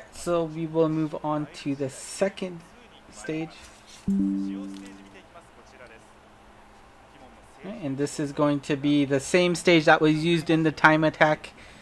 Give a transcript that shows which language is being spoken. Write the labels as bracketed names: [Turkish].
[English] Alright, so we will move on to the second stage. [Japanese] 使用ステージ見ていきますこちらです鬼門の [English] Okay, and this is going to be the same stage that was used in the time attack.